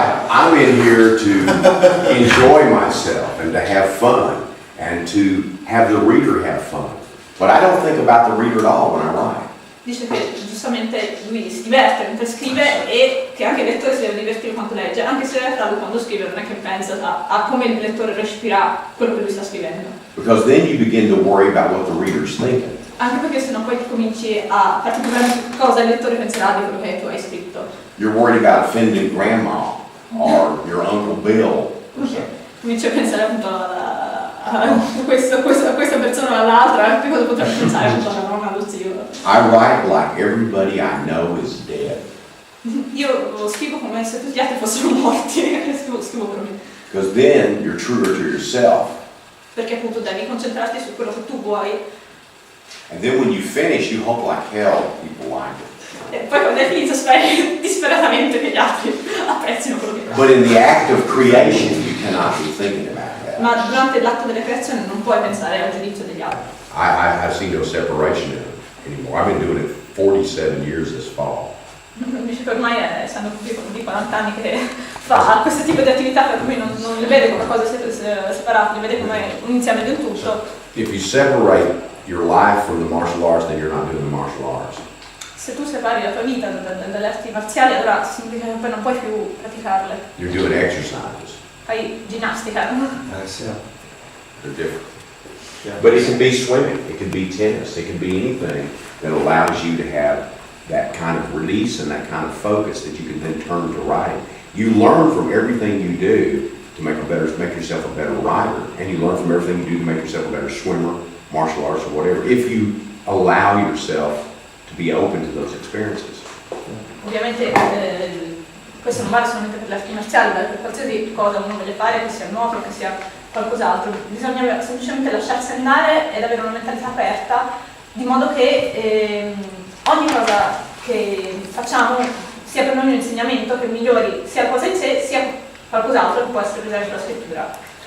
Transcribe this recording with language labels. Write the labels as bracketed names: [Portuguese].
[English] I'm in here to enjoy myself and to have fun and to have the reader have fun. But I don't think about the reader at all when I write. [Italian] Dice che giustamente lui si diverte mentre scrive e che anche il lettore si deve divertire quando legge, anche se in realtà lui quando scrive non è che pensa a come il lettore recepirà quello che lui sta scrivendo. [English] Because then you begin to worry about what the reader's thinking. [Italian] Anche perché sennò poi cominci a farti problemi su cosa il lettore penserà di quello che tu hai scritto. [English] You're worried about offending grandma or your Uncle Bill. [Italian] Cominci a pensare appunto a questa persona o all'altra, che cosa potrebbe pensare appunto alla nonna, allo zio. [English] I write like everybody I know is dead. [Italian] Io scrivo come se tutti gli altri fossero morti, scrivo per me. [English] Because then you're truer to yourself. [Italian] Perché appunto devi concentrarti su quello che tu vuoi. [English] And then when you finish, you hope like hell people like it. [Italian] E poi quando hai finito speri disperatamente che gli altri apprezzino quello che fai. [English] But in the act of creation, you cannot be thinking about that. [Italian] Ma durante l'atto della creazione non puoi pensare al giudizio degli altri. [English] I see no separation in it anymore. I've been doing it 47 years this fall. [Italian] Dice che ormai essendo di 40 anni che fa questo tipo di attività, per cui non le vede come cose separate, le vede come un insieme del tutto. [English] If you separate your life from the martial arts, then you're not doing the martial arts. [Italian] Se tu separi la tua vita dalle arti marziali, allora significa che poi non puoi più praticarle. [English] You're doing exercises. [Italian] Fai ginnastica. [English] They're different. Yeah. But it can be swimming, it can be tennis, it can be anything that allows you to have that kind of release and that kind of focus that you can then turn to writing. You learn from everything you do to make yourself a better writer, and you learn from everything you do to make yourself a better swimmer, martial arts or whatever, if you allow yourself to be open to those experiences. [Italian] Ovviamente questo non vale solamente per le arti marziali, vale per qualsiasi cosa uno voglia fare, che sia nuoto, che sia qualcos'altro. Bisogna semplicemente lasciarsi andare ed avere una mentalità aperta, di modo che ogni cosa che facciamo sia per noi un insegnamento che migliori sia la cosa in sé, sia qualcos'altro che può essere per esempio la scrittura.